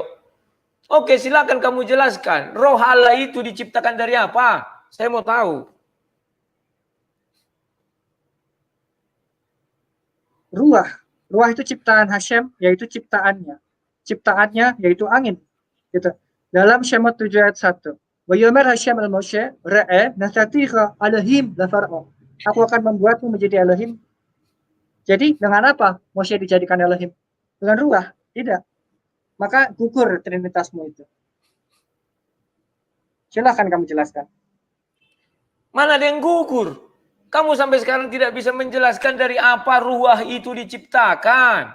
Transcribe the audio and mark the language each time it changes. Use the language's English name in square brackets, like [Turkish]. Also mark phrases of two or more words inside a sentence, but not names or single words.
[Indonesian] Oke, silakan kamu jelaskan. Roh Allah itu diciptakan dari apa? Saya mau tahu. Ruah. Ruah itu ciptaan Hashem, yaitu ciptaannya. Ciptaannya yaitu angin. Gitu. Dalam Shemot 7 ayat 1. [Hebrew] ויאמר השם אל משה ראה נתתיך אלהים לפרעה. [Indonesian] Aku akan membuatmu menjadi Elohim. Jadi dengan apa Moshe dijadikan Elohim? Dengan ruah? Tidak. Maka gugur trinitasmu itu. Silakan kamu jelaskan. Mana ada yang gugur? Kamu sampai sekarang tidak bisa menjelaskan dari apa ruah itu diciptakan.